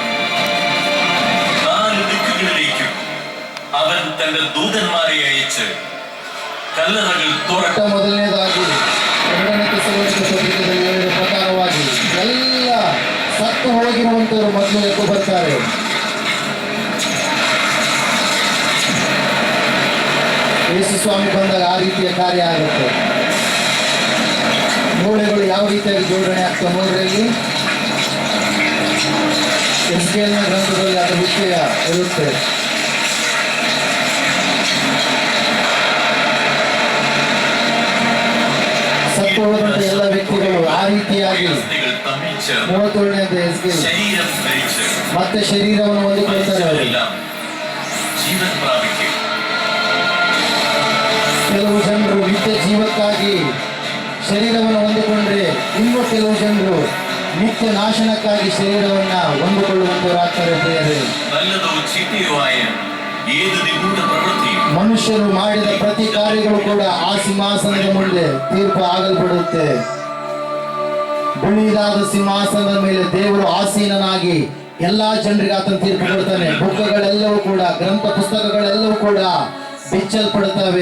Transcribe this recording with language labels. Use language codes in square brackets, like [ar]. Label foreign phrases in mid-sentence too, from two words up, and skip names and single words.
[ml] 4 ദിക്കുകളിലേക്കും അവൻ തന്റെ ദൂതന്മാരെ അയച്ച് കല്ലറകൾ തുറക്കും. [kn] ಮೊದಲನೇದಾಗಿ 2ನೇ ತೆಸಲೋನಿಕ ಪತ್ರಿಕೆಯಲ್ಲಿ ಹೇಳಿದ ಪ್ರಕಾರವಾಗಿ ಎಲ್ಲ ಸತ್ತು ಹೋಗಿರುವಂತವರು ಮೊದಲು ಎದ್ದು ಬರ್ತಾರೆ. ಯೇಸು ಸ್ವಾಮಿ ಬಂದಾಗ ಆ ರೀತಿಯ ಕಾರ್ಯ ಆಗುತ್ತೆ. ಮೂಳೆಗಳು ಯಾವ ರೀತಿಯಾಗಿ ಜೋಡಣೆ ಆಗ್ತವೆ ನೋಡ್ರಿ. ಅಲ್ಲಿ ಎಸ್ಕೇಲ್ನ ಗ್ರಂಥದಲ್ಲಿ ಅದರ ವಿಷಯ ಇರುತ್ತೆ. ಸತ್ತು ಹೋದಂತ ಎಲ್ಲ ವ್ಯಕ್ತಿಗಳು ಆ ರೀತಿಯಾಗಿ 37ನೇ ಎಸ್ಕೇಲ್ [ml] ശരീരം ധരിച്ച് [kn] ಮತ್ತೆ ಶರೀರವನ್ನು ಹೊಂದಿಕೊಳ್ತಾರೆ ಅವರು. [ml] മരിച്ചവരെല്ലാം ജീവൻ പ്രാപിക്കും. [kn] ಕೆಲವು ಜನರು ನಿತ್ಯ ಜೀವಕ್ಕಾಗಿ ಶರೀರವನ್ನು ಹೊಂದಿಕೊಂಡ್ರೆ ಇನ್ನೂ ಕೆಲವು ಜನರು ನಿತ್ಯ ನಾಶನಕ್ಕಾಗಿ ಶರೀರವನ್ನ ಹೊಂದಿಕೊಳ್ಳುವಂತವರಾಗ್ತಾರೆ. ಪ್ರಿಯರೇ, [ml] നല്ലതോ ചീത്തയോ ആയ ഏത് നിഗൂഢ പ്രവൃത്തിയും [kn] ಮನುಷ್ಯರು ಮಾಡಿದ ಪ್ರತಿ ಕಾರ್ಯಗಳು ಕೂಡ ಆ ಸಿಂಹಾಸನದ ಮುಂದೆ ತೀರ್ಪು ಆಗಲ್ಪಡುತ್ತೆ. ಬಿಳಿದಾದ ಸಿಂಹಾಸನದ ಮೇಲೆ ದೇವರು ಆಸೀನನಾಗಿ ಎಲ್ಲಾ ಜನರಿಗೆ ಆತನ ತೀರ್ಪು ಕೊಡ್ತಾನೆ. ಬುಕ್ಕಗಳೆಲ್ಲವೂ ಕೂಡ, ಗ್ರಂಥ ಪುಸ್ತಕಗಳೆಲ್ಲವೂ ಕೂಡ ಬಿಚ್ಚಲ್ಪಡುತ್ತವೆ.